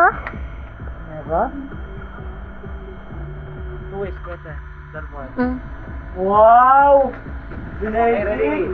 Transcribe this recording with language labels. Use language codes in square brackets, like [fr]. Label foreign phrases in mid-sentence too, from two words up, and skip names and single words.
[tl] Diba? [en] Two ways better than one. Mm. [tl] Wow! Binay!